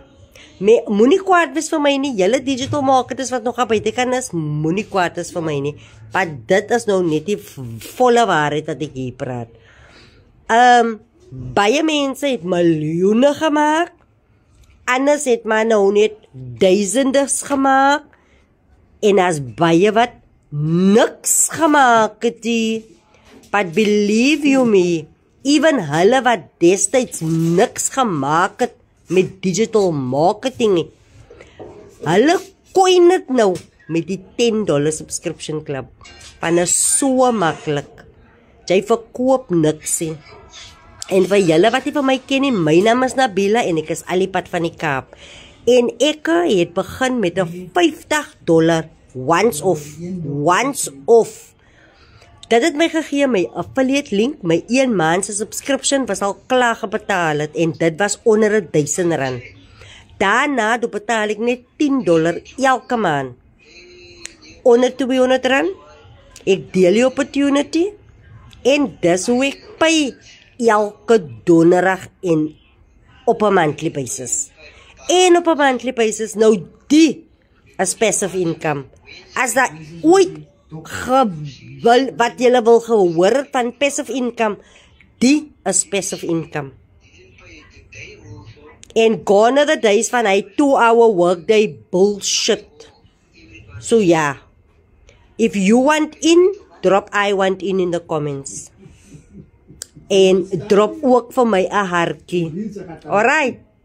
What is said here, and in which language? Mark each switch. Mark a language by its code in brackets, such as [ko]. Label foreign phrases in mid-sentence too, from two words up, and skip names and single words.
[af] Moenie kwaad wees vir my nie, julle [en] digital marketers [af] wat nog aan buitekant is, moenie kwaad wees vir my nie, want dit is nou net die volle waarheid wat ek hier praat. Baie mense het miljoene gemaak, anders het maar nou net duisendes gemaak, en as baie wat niks gemaak het die, [en] but believe you me, even [af] hulle wat destyds niks gemaak het met [en] digital marketing, [af] hulle koin het nou met die $10 [en] subscription club, [af] want is so maklik, jy verkoop niksie. En vir julle wat nie van my ken nie, my naam is Nabila en ek is Alipad van die Kaap. En ek het begin met 'n $50 [en] once off. [af] Dit het my gegee my [en] affiliate link, [af] my 1 maand se subscription was al klaar gebetaal het en dit was onder R1000. Daarna betaal ek net $10 elke maand. Onder R200. Ek deel die opportunity en dis hoe ek pay elke donderdag en op 'n [en] monthly basis. [af] En op 'n [en] monthly basis, [af] nou die is [en] passive income. [af] As dat ooit wat julle wil gehoor het van [en] passive income, [af] die is [en] passive income. And gone are the days [af] van hy [en] 2-hour workday bullshit. So yeah, if you want in, drop I want in the comments. [af] En drop ook vir my 'n hartjie. Alright.